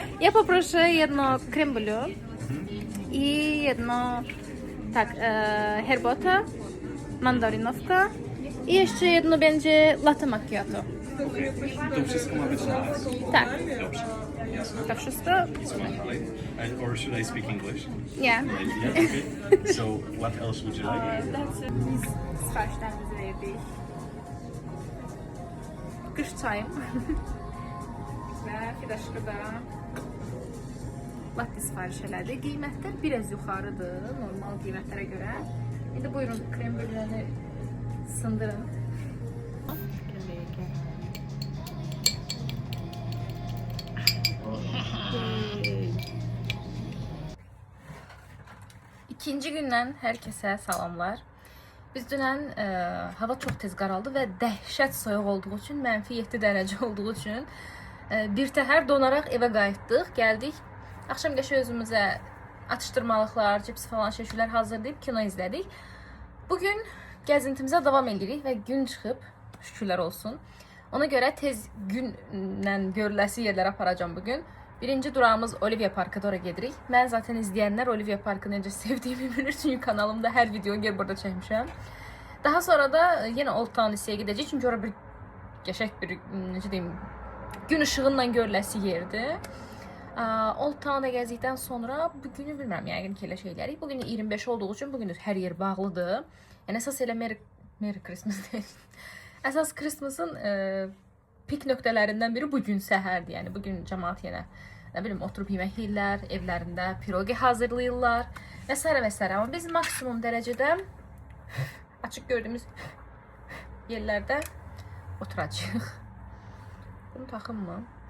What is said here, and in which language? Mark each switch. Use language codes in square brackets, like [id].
[pl] Ja poproszę jedno creme brulee i jedno, tak, herbata, mandarynowka i jeszcze jedno będzie latte macchiato. To wszystko ma być na raz. Tak, Dobrze. Jasne. to wszystko? Co mam dalej? [en] Or should I speak English? [pl] Nie. [en] Yeah, okay. So, what else would you like? [az] Biz xarşdan bizi verdik. Qış çayım. Və Fidaşqıda latte sifariş elədi. Qiymətlər biraz yuxarıdır normal qiymətlərə görə. İndi buyurun krem brüleni sındırın. İkinci gündən hər kəsə salamlar. Biz dünən hava çox tez qaraldı və dəhşət soyuq olduğu üçün, -7 dərəcə olduğu üçün bir təhər donaraq evə qayıtdıq, gəldik. Axşam qəşə özümüzə atışdırmalıqlar, cips falan şeylər hazırlayıb kino izlədik. Bugün gəzintimizə davam edirik və gün çıxıb, şükürlər olsun. Ona görə tez günlə görüləsi yerlərə aparacağam bugün. Birinci durağımız Olivia Park'a doğru gedirik. Mən zaten izləyənlər Olivia Park'ı necə sevdiyimi bilir, çünki kanalımda hər videonu gəlib burada çəkmişəm. Daha sonra da yenə Old Town hissəyə gedəcəyik, çünki ora bir qəşəng bir, necə deyim, gün işığıyla görüləsi yerdir. Old Town'a gəzdikdən sonra bugünü bilmirəm, yəqin ki elə şeylərik. Bugün 25 olduğu üçün bugün hər yer bağlıdır. Yəni əsas elə Merry Christmas deyil. Əsas Christmas'ın pik nöqtələrindən biri bugün səhərdir. Yəni bugün cəmaət yenə nə bilim oturub yemək yeyirlər, evlərində pirogi hazırlayırlar və s. və s. Amma biz maksimum dərəcədə açıq gördüyümüz yerlərdə oturacağıq. Bunu taxım mı?